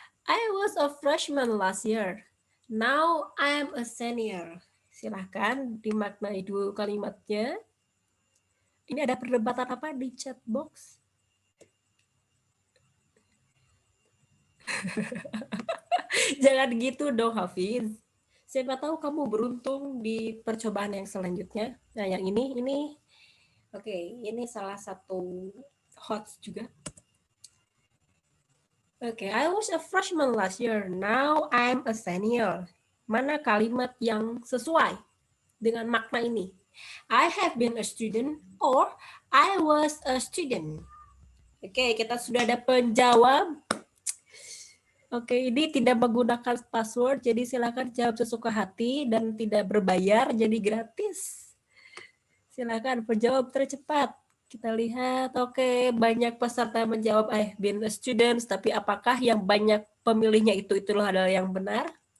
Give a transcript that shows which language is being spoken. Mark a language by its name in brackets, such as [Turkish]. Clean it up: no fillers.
[English] I was a freshman last year. Now I'm a senior. [Indonesian] Silahkan dimaknai dulu kalimatnya. Ini ada perdebatan apa di chat box? Jangan gitu dong, Hafiz. Siapa tahu kamu beruntung di percobaan yang selanjutnya. Nah, yang ini oke, ini salah satu hot juga. [English] Oke, I was a freshman last year. Now I'm a senior. [Indonesian] Mana kalimat yang sesuai dengan makna ini? [English] I have been a student or I was a student. [Indonesian] Oke, kita sudah ada penjawab. Oke, ini tidak menggunakan password, jadi silakan jawab sesuka hati dan tidak berbayar, jadi gratis. Silakan penjawab tercepat. Kita lihat, oke, banyak peserta menjawab [English] I've been a student, [Indonesian] tapi apakah yang banyak pemilihnya itulah adalah yang benar?